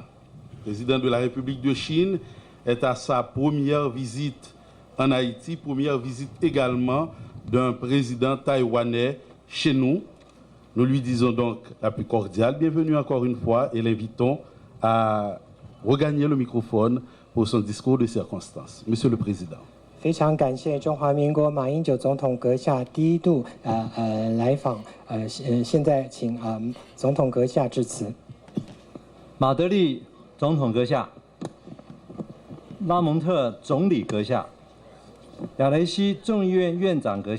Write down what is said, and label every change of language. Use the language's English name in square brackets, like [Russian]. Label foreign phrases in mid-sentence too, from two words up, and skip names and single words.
[French] président de la République de Chine, est à sa première visite en Haïti, première visite également d'un président taïwanais chez nous. Nous lui disons donc la plus cordiale bienvenue encore une fois et l'invitons à regagner le microphone pour son discours de circonstance. Monsieur le Président. [Chinese] 非常感谢中华民国马英九总统阁下第一度来访，现在请总统阁下致辞。马德里总统阁下，拉蒙特总理阁下，亚雷西众议院院长阁